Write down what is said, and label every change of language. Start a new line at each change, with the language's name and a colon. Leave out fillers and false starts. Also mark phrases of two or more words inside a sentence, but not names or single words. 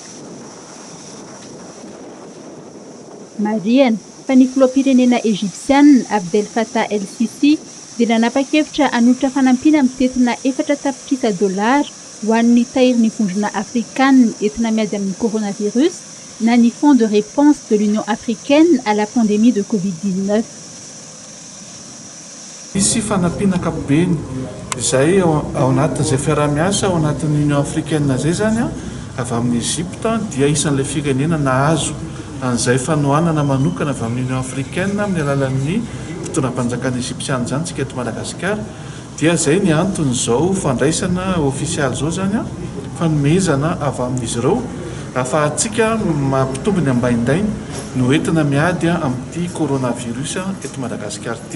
Malagasy: Mariana fa ny filoham-pirenena égyptianina Abdel Fattah el-Sisi dia nanapa-kevitra hanolotra fanampiana mitetina $4 ho an'ny tahirin'ny vondrona afrikanina entina miady amin'ny coronavirus na ny
French: Fonds de réponse de l'Union africaine à la pandémie de Covid-19.
Malagasy: Misy fanampiana ankapobeny izay ao anatin'izay fiarah-miasa ao anatin'ny
French: Union africaine
Malagasy: zay zany avy amin'ny Egypte dia isan'ilay firenena nahazo an'izay fanohanana manokana avy amin'ny
French: Union africaine
Malagasy: amin'ny alalan'ny fitondram-panjakana egyptiana zany tsika eto Madagasikara dia zay ny antony zao fandraisana ofisialy zao zany fanomezana avy amin'izy ireo afahantsika mampitombo ny ambaindainy no entina miady amin'ity coronavirus eto Madagasikara ity.